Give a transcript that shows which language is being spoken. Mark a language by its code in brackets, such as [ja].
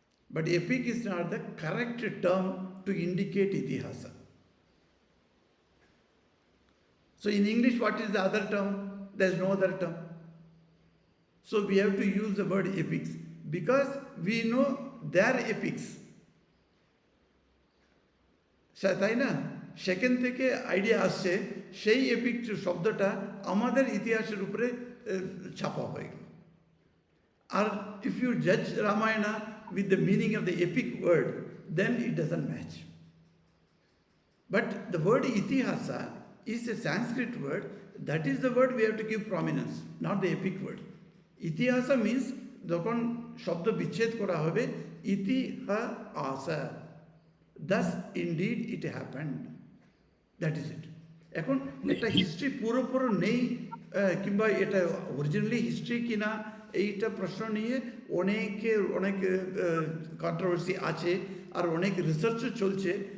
[en] But epic is not the correct term to indicate itihasa. So in English, what is the other term? There is no other term. So we have to use the word epics because we know their epics. [bn] তাই না? সেখান থেকে idea আসছে, সেই epic শব্দটা আমাদের ইতিহাসের উপরে ছাপা হয়ে গেল। [en] R if you জাজ Ramayana with the meaning of the epic word, then it doesn't match. But the word itihasa is a Sanskrit word. That is the word we have to give prominence, not the epic word. Itihasa means [bn] যখন শব্দ বিচ্ছেদ করা হবে, [en] Itihasa, thus indeed it happened. That is it. [bn] এখন এটা history পুরোপুরো নেই কিংবা এটা অরিজিনালি হিস্ট্রি কিনা এইটা প্রশ্ন নিয়ে অনেক কন্ট্রোভার্সি আছে, আর অনেক রিসার্চও চলছে।